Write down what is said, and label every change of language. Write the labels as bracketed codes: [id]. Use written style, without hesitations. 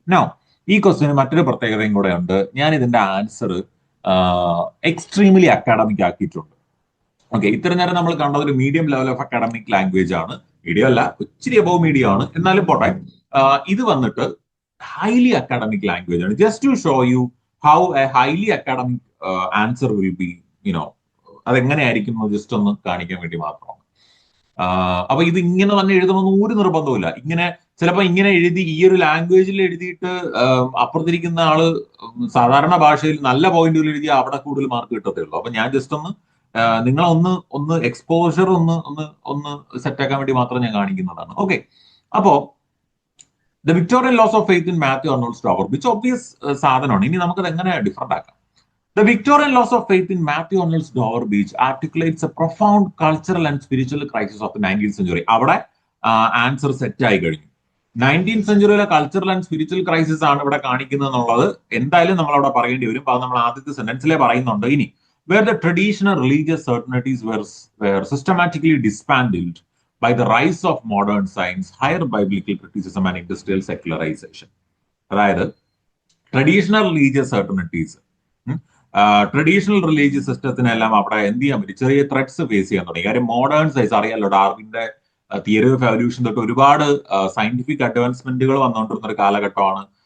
[ml] Now ഈ question മറ്റൊരു പ്രത്യേകതയും കൂടെ ഉണ്ട്. ഞാൻ ഇതിന്റെ ആൻസർ എക്സ്ട്രീംലി അക്കാഡമിക് ആക്കിയിട്ടുണ്ട്. ഓക്കെ, ഇത്ര നേരം നമ്മൾ കണ്ടത് ഒരു medium level of academic language ആണ്. മീഡിയം അല്ല, ഇച്ചിരി അബവ് മീഡിയം ആണ്, എന്നാലും പോട്ടെ. ഇത് വന്നിട്ട് [en] highly academic language [ml] ആണ്. [en] Just to show you how a highly academic answer will be, [ml] അതെങ്ങനെയായിരിക്കും just ഒന്ന് കാണിക്കാൻ വേണ്ടി മാത്രമാണ്. അപ്പൊ ഇത് ഇങ്ങനെ തന്നെ എഴുതണമെന്ന് ഒരു നിർബന്ധമില്ല. ഇങ്ങനെ ചിലപ്പോൾ ഇങ്ങനെ എഴുതി ഈ ഒരു ലാംഗ്വേജിൽ എഴുതിയിട്ട് അപ്പുറത്തിരിക്കുന്ന ആള് സാധാരണ ഭാഷയിൽ നല്ല പോയിന്റുകൾ എഴുതി അവിടെ കൂടുതൽ മാർക്ക് കിട്ടത്തേ ഉള്ളൂ. അപ്പൊ ഞാൻ ജസ്റ്റ് നിങ്ങളെ ഒന്ന് എക്സ്പോഷർ ഒന്ന് സെറ്റാക്കാൻ വേണ്ടി മാത്രം ഞാൻ കാണിക്കുന്നതാണ്. [en] okay, അപ്പോ The Victorian laws of faith in Matthew Arnold's Dover Beach, obvious [ml] സാധനമാണ്. ഇനി നമുക്കത് എങ്ങനെ ഡിഫറെന്റ് ആക്കാം? [en] The Victorian loss of faith in Matthew Arnold's Dover Beach articulates a profound cultural and spiritual crisis of the 19th century. [ml] അവിടെ answer set ആയി കഴിഞ്ഞു. 19th സെഞ്ചുറിയിലെ cultural and spiritual crisis ആണ് ഇവിടെ കാണിക്കുന്നത് എന്നുള്ളത് എന്തായാലും നമ്മൾ അവിടെ പറയേണ്ടി വരും. അത് നമ്മൾ ആദ്യത്തെ സെന്റൻസിലെ പറയുന്നുണ്ട്. [en] ഇനി where the traditional religious certainties were systematically dismantled by the rise of modern science, higher biblical criticism and industrial secularization. [ml] അതായത് ട്രഡീഷണൽ റിലീജിയസ് സർട്ടനിറ്റീസ്, ട്രഡീഷണൽ റിലീജിയസ് സിസ്റ്റത്തിനെല്ലാം അവിടെ എന്ത് ചെയ്യാൻ പറ്റും, ചെറിയ ത്രെഡ്സ് ഫേസ് ചെയ്യാൻ തുടങ്ങി. കാര്യം മോഡേൺ സയൻസ് അറിയാലോ, ഡാർവിന്റെ തിയറി ഓഫ് എവല്യൂഷൻ തൊട്ട് ഒരുപാട് സയന്റിഫിക് അഡ്വാൻസ്മെന്റുകൾ വന്നുകൊണ്ടിരുന്ന ഒരു കാലഘട്ടമാണ്.